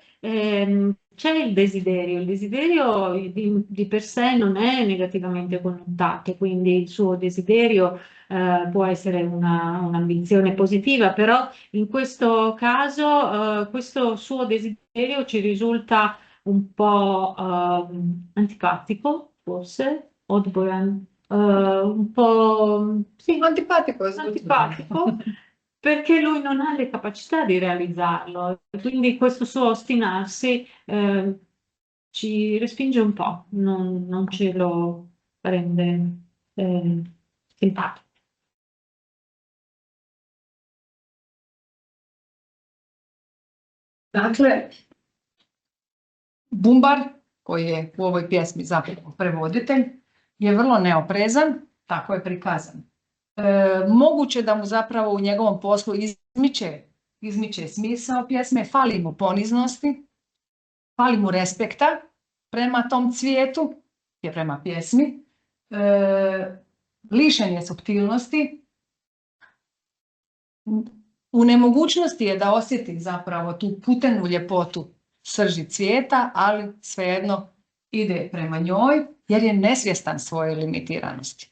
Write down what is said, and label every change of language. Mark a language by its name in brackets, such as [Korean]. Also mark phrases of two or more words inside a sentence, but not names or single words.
[Italian] C'è il desiderio di per sé non è negativamente connotato, quindi il suo desiderio può essere un'ambizione positiva, però in questo caso questo suo desiderio ci risulta un po' antipatico, forse, un po' sì, Antipatico, antipatico, perché lui non ha le capacità di realizzarlo, quindi questo suo ostinarsi ci respinge un po', non ce lo rende simpatico. [Croatian] Dakle, Bumbar, koji je u ovoj pjesmi zapravo prevoditelj, je vrlo neoprezan, tako je prikazan. Moguće da mu zapravo u njegovom poslu izmiče smisao pjesme, fali mu poniznosti, fali mu respekta prema tom cvijetu, je prema pjesmi, lišen je suptilnosti, u nemogućnosti je da osjeti zapravo tu putenu ljepotu srži cvijeta, ali svejedno ide prema njoj jer je nesvjestan svoje limitiranosti.